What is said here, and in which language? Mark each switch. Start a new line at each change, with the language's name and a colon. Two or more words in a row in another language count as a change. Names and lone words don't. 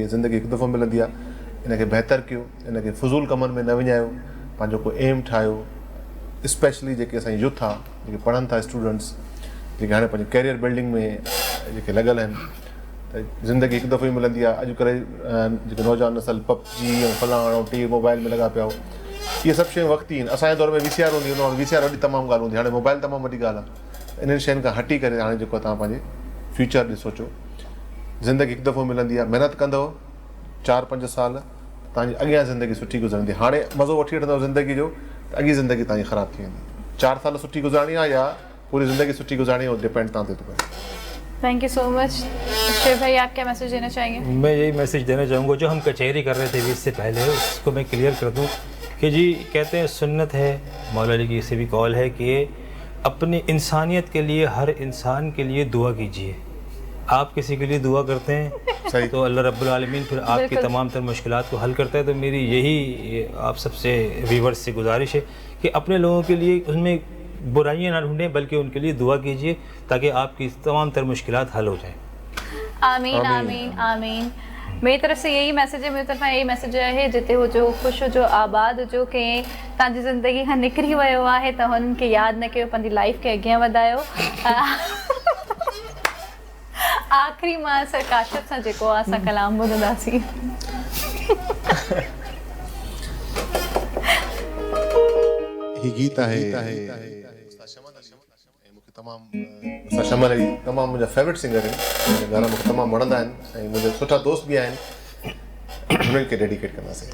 Sindhi: ज़िंदगी हिकु दफ़ो मिलंदी आहे हिनखे बहितर कयो हिनखे फज़ूल कमनि में न विञायो पंहिंजो को एम ठाहियो स्पेशली जेके असांजी यूथ आहे जेके पढ़नि था स्टूडेंट्स जेके हाणे पंहिंजे
English: career building
Sindhi: में जेके लॻल आहिनि त ज़िंदगी हिकु दफ़ो ई मिलंदी आहे अॼुकल्ह जेके नौजवान नसल पबजी ऐं फलाणो टी मोबाइल में लॻा पिया हो इहे सभु शयूं वक़्ती आहिनि असांजे दौर में वीसीआर हूंदी हुन वीसीआर वॾी तमामु ॻाल्हि हूंदी हाणे मोबाइल तमामु वॾी ॻाल्हि आहे इन्हनि शयुनि खां हटी करे हाणे जेको तव्हां पंहिंजे फ्यूचर ॾे सोचो। ज़िंदगी हिकु दफ़ो मिलंदी आहे, महिनत कंदव 4-5 साल, तव्हांजी अॻियां ज़िंदगी सुठी गुज़रंदी। हाणे मज़ो वठी वठंदव ज़िंदगी जो त अॻी ज़िंदगी तव्हांजी ख़राबु थी वेंदी। 4 साल सुठी गुज़ारणी आहे या पूरी ज़िंदगी सुठी गुज़ारणी
Urdu: ہے، وہ
Sindhi: डिपेंड तव्हां ते थो करे।
English: Thank you so much.
Urdu: شیو بھائی، آپ کیا میسج دینا چاہیں گے? میں یہی میسج دینا چاہوں گا، جو ہم کچہری کر رہے تھے بھی اس سے پہلے، اس کو میں کلیئر کر دوں کہ جی کہتے ہیں سنت ہے، مولا علی کی سے بھی قول ہے کہ اپنی انسانیت کے لیے، ہر انسان کے لیے دعا کیجیے. آپ کسی کے لیے دعا کرتے ہیں صحیح. تو اللہ رب العالمین پھر آپ کی تمام تر مشکلات کو حل کرتا ہے۔ تو میری یہی آپ سب سے ویوورز سے گزارش ہے کہ اپنے لوگوں کے لیے اس میں برائیاں نہ ڈھونڈیں، بلکہ ان کے لیے دعا کیجیے تاکہ آپ کی تمام تر مشکلات حل ہو جائیں. آمین آمین آمین۔ میری طرف سے یہی میسج ہے، میری طرف یہی میسج ہے,
Sindhi: जिते हो जो, ख़ुशि हुजो, आबाद हुजो, कि तव्हांजी ज़िंदगी खां निकिरी वियो आहे त हुननि खे यादि न कयो, पंहिंजी लाइफ खे अॻियां वधायो। आख़िरी मां सर काशिफ सां जेको आहे असां कलाम ॿुधंदासीं। ही गीत आहे शमल अली तमामु मुंहिंजा फेवरेट सिंगर आहिनि, मुंहिंजे घर में तमामु वणंदा आहिनि ऐं मुंहिंजा सुठा दोस्त बि आहिनि, उन्हनि खे डेडिकेट कंदासीं।